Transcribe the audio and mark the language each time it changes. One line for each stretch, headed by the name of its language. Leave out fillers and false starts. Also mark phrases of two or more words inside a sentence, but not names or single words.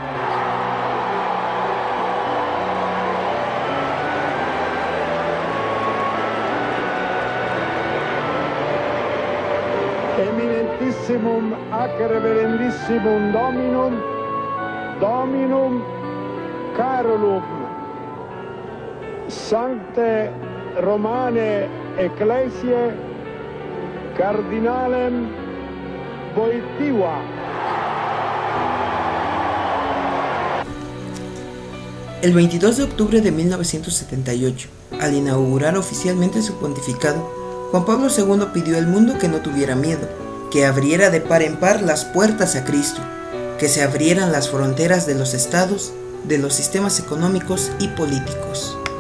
Latin: Eminentissimum ac reverendissimum Dominum Carolum, Sancte Romane Ecclesiae Cardinalem Wojtyła.
Spanish: El 22 de octubre de 1978, al inaugurar oficialmente su pontificado, Juan Pablo II pidió al mundo que no tuviera miedo, que abriera de par en par las puertas a Cristo, que se abrieran las fronteras de los estados, de los sistemas económicos y políticos.